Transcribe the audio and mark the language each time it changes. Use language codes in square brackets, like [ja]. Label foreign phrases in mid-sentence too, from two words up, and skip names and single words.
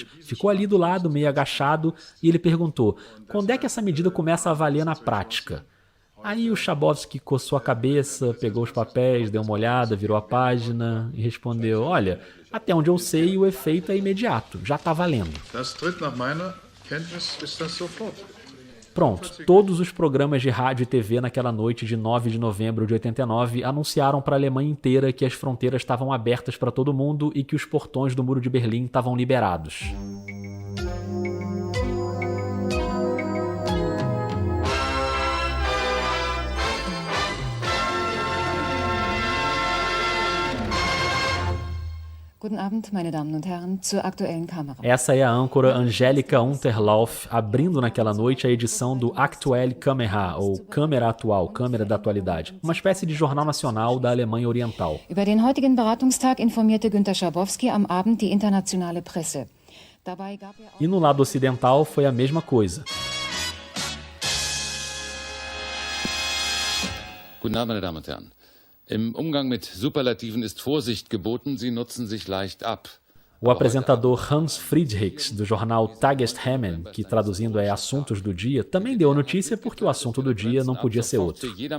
[pt] Ficou ali do lado, meio agachado, e ele perguntou: quando é que essa medida começa a valer na prática? Aí o Schabowski coçou a cabeça, pegou os papéis, deu uma olhada, virou a página e respondeu: olha, até onde eu sei, o efeito é imediato, já tá valendo. [de] Das tritt nach meiner Kenntnis ist das sofort. [pt] Pronto, todos os programas de rádio e TV naquela noite de 9 de novembro de 89 anunciaram para a Alemanha inteira que as fronteiras estavam abertas para todo mundo e que os portões do Muro de Berlim estavam liberados. [de] Guten Abend, meine Damen und Herren, zur aktuellen Kamera. [pt] Essa é a âncora Angélica Unterlauf, abrindo naquela noite a edição do Aktuelle Kamera, ou Câmera Atual, Câmera da Atualidade, uma espécie de jornal nacional da Alemanha Oriental. [de] Über den heutigen Beratungstag informierte Günter Schabowski am Abend die internationale Presse. Dabei gab [pt] E no lado ocidental foi a mesma coisa. [de] Guten Abend, meine Damen und Herren. Im Umgang mit Superlativen ist Vorsicht geboten, sie nutzen sich leicht ab. [pt] O apresentador Hans Friedrichs, do jornal Tagesthemen, que traduzindo é Assuntos do Dia, também deu a notícia porque o assunto do dia não podia ser outro.